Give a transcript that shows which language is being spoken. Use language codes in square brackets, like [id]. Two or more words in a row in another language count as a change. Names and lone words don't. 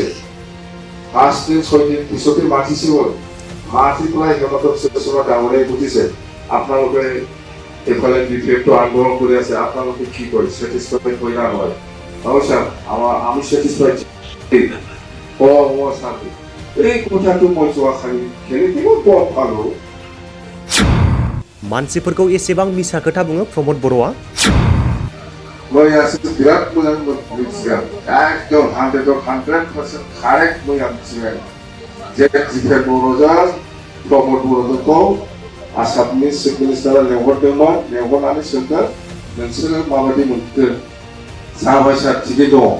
[as] 5 দিন 6 দিন পিছতে মাতিছিল, মাতি পেলাই হিমন্ত বিশ্ব শৰ্মা ডাঙৰীয়াই সুধিছে আপোনালোকে এইফালে ডিফেক্টটো আন্দোলন কৰি আছে, আপোনালোকে কি কৰে, স্যাটিসফাইড হয় না নহয়? স্যাৰ আমি স্যাটিসফাইড শান্তি। এই কথাটো মই যোৱাকালি কেনেকৈ গম পালোঁ। [brx] मानसिफोरखौ एसेबां मिसा खोथा बुङो प्रमद बर'आ। [as] মই আছো বিৰাট [brx] मोजां मिथिगोन, एकदम 100% कारेक्ट মই मिथिगोन जे दिपेन बर'जों प्रमद बर'जोंखौ आसामनि चिफ मिनिस्टारा लेंहरदोंमोन, लेंहरनानै सोंदों नोंसोरो माबायदि मोनदों, जाबाय सार थिगै दङ।